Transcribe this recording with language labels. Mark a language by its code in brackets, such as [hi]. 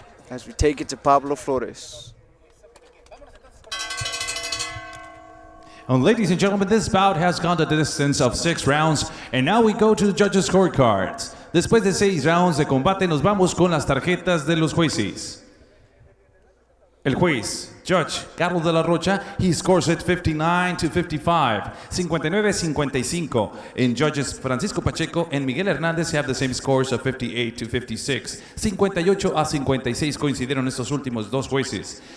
[en] As we take it to Pablo Flores. And ladies and gentlemen, this bout has gone the distance of 6 rounds, and now we go to the judges' scorecards. [es] Después de 6 rounds de combate, nos vamos con las tarjetas de los jueces. El juez, [en] Judge Carlos de la Rocha, he scores it 59-55, 59-55. And judges Francisco Pacheco and Miguel Hernández have the same scores of 58-56. [es] 58-56 coincidieron estos últimos dos jueces.